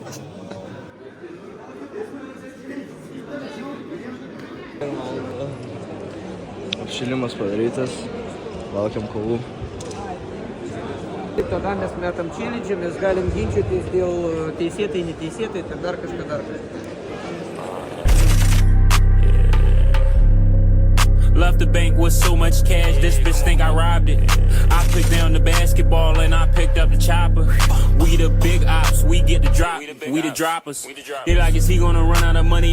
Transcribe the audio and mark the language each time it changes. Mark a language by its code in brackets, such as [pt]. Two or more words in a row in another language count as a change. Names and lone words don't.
[lt] Apšilimas padarytas, laukiam kovų. Tada mes metam čilidžią, mes galim ginčytis dėl teisėtai, neteisėtai, tai dar kažką. [en] Left the bank with so much cash, this bitch think I robbed it. I put down the basketball and I picked up the chopper. We the big ops, we get the drop, we the droppers. They like, is he gonna run out of money?